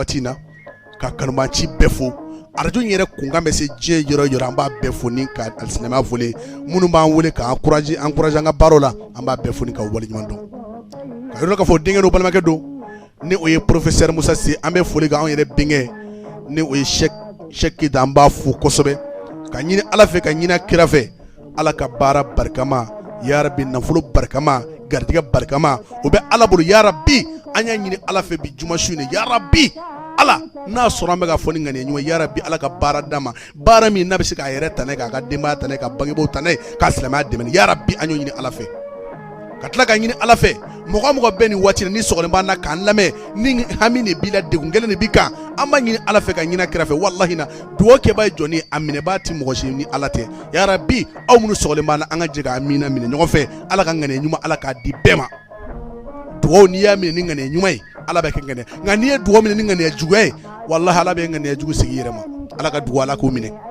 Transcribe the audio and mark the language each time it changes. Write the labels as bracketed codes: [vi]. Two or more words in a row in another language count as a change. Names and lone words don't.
[bm] waati in na ka kanubanci bɛɛ fo radio in yɛrɛ kunkan bɛ se diɲɛ yɔrɔ yɔrɔ an b'a bɛɛ fo ni ka alisilamɛya foli minnu b'an wele ka encourager an ka baaraw la an b'a bɛɛ fo ni ka waleɲuman dɔn ka yɔrɔ k'a fɔ denkɛ n'o balimakɛ don ni o ye professeur Musa Si an bɛ foli kɛ anw yɛrɛ benkɛ ni o ye Cheikh Keita an b'a fo kosɛbɛ ka ɲini Ala fɛ ka ɲini kira fɛ Ala ka baara barikama [ar] يا رب [bm] nafolo barikama garijɛgɛ barikama o bɛ Ala bolo [ar] يا رب [bm] an y'a ɲini Ala fɛ bi juma su in [ar] يا رب [bm] Ala n'a sɔrɔ an bɛ ka fɔ ni ŋaniya ɲuman [ar] يا رب [bm] Ala ka baara d'an ma baara min n'a bɛ se k'a yɛrɛ tanɛ k'a ka denbaya tanɛ ka bangebaaw tanɛ k'a silamɛya dɛmɛ [ar] يا رب [bm] an y'o ɲini Ala fɛ ka tila ka ɲini Ala fɛ mɔgɔ mɔgɔ bɛ nin waati ni sɔgɔlen b'an na k'an lamɛn ni hami de b'i la degun gɛlɛn de b'i kan an b'a ɲini Ala fɛ ka ɲini kira fɛ wallahi na dugawu kɛbaa ye jɔnni a minɛbaa ti mɔgɔ si ni Ala tɛ [ar] يا رب [bm] aw minnu sɔgɔlen b'an na an ka jɛ ka amina minɛ ɲɔgɔn fɛ Ala ka ŋaniya ɲuman Ala k'a di bɛɛ ma dugawu n'i y'a minɛ ni ŋaniya ɲuman ye Ala bɛ kɛ ŋaniya nka n'i ye dugawu minɛ ni ŋaniya juguya ye wallahi Ala bɛ ŋaniya jugu sigi i yɛrɛ ma Ala ka dugawu Ala k'o minɛ